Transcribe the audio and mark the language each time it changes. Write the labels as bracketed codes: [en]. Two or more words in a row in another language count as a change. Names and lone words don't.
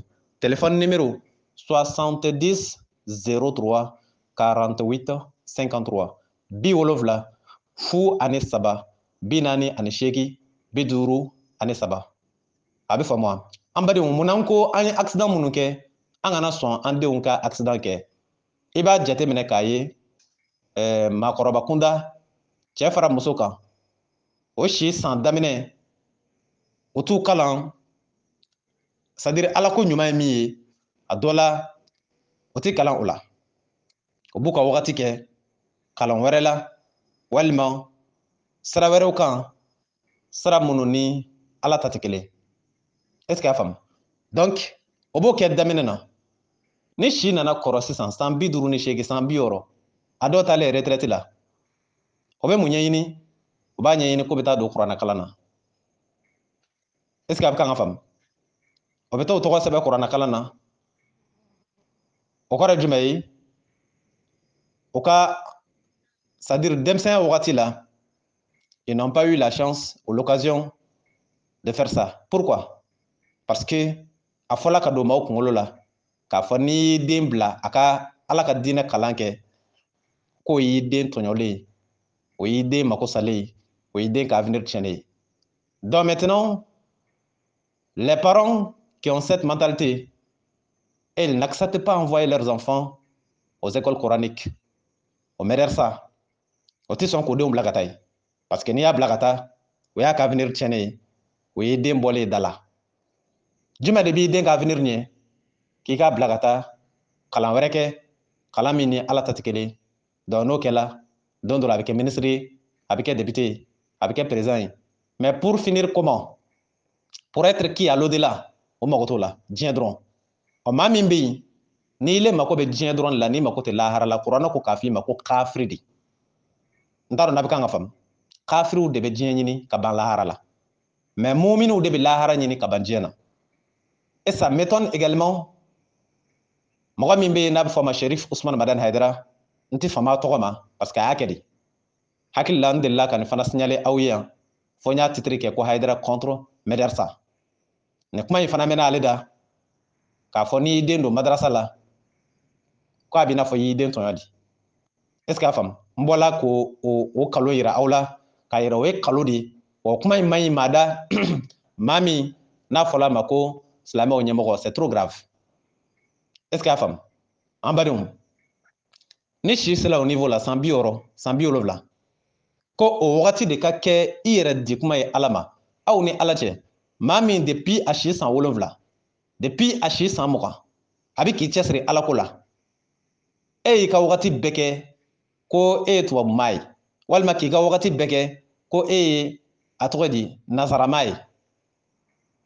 [fr] Téléphone numéro 70 03 48 53 70 03 48 53. [bm] A bɛ faamu wa? An badenw, munna ko an ye accident minnu kɛ an kana sɔn an denw ka accident kɛ. I b'a jateminɛ k'a ye maakɔrɔba kunda cɛ fara muso kan. O si san daminɛ o t'u kalan, c'est-à-dire Ala ko ɲuman ye min ye a dɔ la o tɛ kalan o la. O b'u ka wagati kɛ kalan wɛrɛ la walima sira wɛrɛw kan, sira minnu ni Ala ta tɛ kelen. [fr] Est-ce que [bm] y'a faamu? Donc o b'o kɛ daminɛ na. Ni si nana kɔrɔ sisan san 58 san 60 a dɔw taalen retraite la, o bɛ mun ɲɛɲini? O b'a ɲɛɲini ko bɛ taa don kuranɛ kalan na. [fr] Est-ce que [bm] a bɛ kan ka faamu? O bɛ taa o tɔgɔ sɛbɛn kuranɛ kalan na. O kɔrɔ ye jumɛn ye? O ka, [fr] c'est-à-dire [bm] denmisɛnya wagati la, [fr] ils n'ont pas eu la chance ou l'occasion de faire ça. Pourquoi? [bm] Parce que a fɔla ka don maaw kunkolo la k'a fɔ n'i y'i den bila a ka Ala ka diinɛ kalan kɛ k'o y'i den tɔɲɔlen ye, o y'i den mako salen ye, o y'i den ka avenir tiɲɛnen ye. [fr] Donc maintenant, les parents qui ont cette mentalité, ils n'acceptent pas envoyer leurs enfants aux écoles coraniques, au médersa. [bm] O tɛ sɔn k'o denw bila ka taa yen. [fr] Parce que [bm] n'i y'a bila ka taa, o y'a ka avenir tiɲɛnen ye, o y'i den bɔlen ye da la. Jumɛn de b'i den ka avenir ɲɛ k'i k'a bila ka taa kalan wɛrɛ kɛ, kalan min ni Ala ta tɛ kelen ye. Donc n'o kɛla, don dɔ la a bɛ kɛ ministre ye, a bɛ kɛ député ye, a bɛ kɛ président ye. [fr] Mais pour finir comment? Pour être qui à l'au-delà? [bm] O mago t'o la, diɲɛ dɔrɔn. Ɔ maa min bɛ yen, n'i le mako bɛ diɲɛ dɔrɔn de la, n'i mako tɛ lahara la, kuranɛ ko k'a f'i ma ko kafiri de. N t'a dɔn n'a bɛ kan ka faamu. Kafiriw de bɛ diɲɛ ɲini ka ban lahara la. Mais muminiw de bɛ lahara ɲini ka ban diɲɛ na. [fr] Et ça m'étonne également. [bm] Mɔgɔ min bɛ yen n'a bɛ fɔ a ma Sherif Usman Madani Hayidara, n tɛ fama tɔgɔ ma [fr] parce que [bm] a y'a kɛ de. Hakili la n delila ka nin fana signaler aw ye yan fo n y'a titre kɛ ko Hayidara contre Medersa. Nin kuma in fana mɛnna ale da k'a fɔ n'i y'i den don madrasa la ko a b'i n'a fɔ i y'i den tɔɲɔ di. [fr] Est-ce que [bm] y'a faamu? N bɔla k'o kalo yira aw la k'a yira o ye kalo de ye. Wa kuma in man ɲi maa da maa min n'a fɔla a ma ko silamɛw ɲɛmɔgɔ, [fr] c'est trop grave. Est-ce que [bm] y'a faamu? An badenw, ni si sera o niveau la san 60 san 70 ko o wagati de ka kɛ i yɛrɛ di kuma ye Ala ma, aw ni Ala cɛ, maa min depuis a si san 7 depuis a si san 20 a bɛ k'i cɛsiri Ala ko la, e y'i ka wagati bɛɛ kɛ ko e ye tubabu maa ye walima k'i ka wagati bɛɛ kɛ ko e ye a tɔgɔ di nazaramaa ye.